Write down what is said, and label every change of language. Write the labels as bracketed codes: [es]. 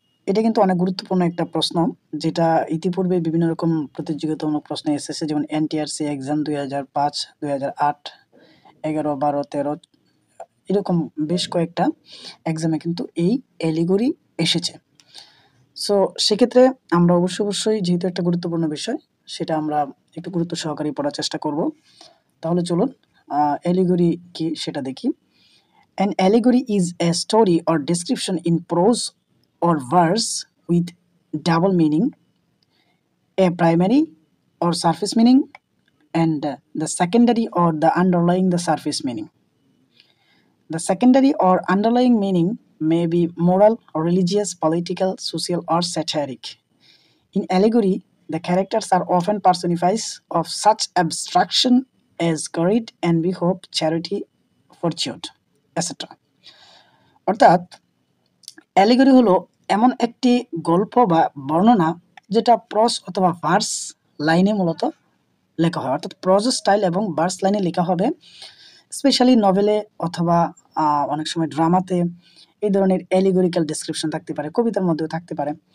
[bn] এটা কিন্তু অনেক গুরুত্বপূর্ণ একটা প্রশ্ন, যেটা ইতিপূর্বে বিভিন্ন রকম প্রতিযোগিতামূলক প্রশ্ন এসেছে, যেমন এনটিআরসি এক্সাম 2005, 2008, 11, 12, 13, এরকম বেশ কয়েকটা এক্সামে কিন্তু এই অ্যালিগরি এসেছে। সো সেক্ষেত্রে আমরা অবশ্যই যেহেতু একটা গুরুত্বপূর্ণ বিষয়, সেটা আমরা একটু গুরুত্ব সহকারে পড়ার চেষ্টা করব। তাহলে চলুন অ্যালিগরি কি সেটা দেখি। [en] An allegory is a story or description in prose or verse with double meaning, a primary or surface meaning, and the secondary or the underlying the surface meaning. The secondary or underlying meaning may be moral, religious, political, social, or satiric. In allegory, the characters are often personified of such abstraction as greed, envy, hope, charity, fortune, etc. [bn] অর্থাৎ allegory হলো এমন একটি গল্প বা বর্ণনা যেটা প্রজ অথবা verse লাইনে মূলত লেখা হয়। অর্থাৎ প্রজ স্টাইল এবং ভার্স লাইনে লেখা হবে। স্পেশালি নভেলে অথবা অনেক সময় ড্রামাতে এই ধরনের অ্যালিগরিক্যাল ডেসক্রিপশন থাকতে পারে, কবিতার মধ্যেও থাকতে পারে।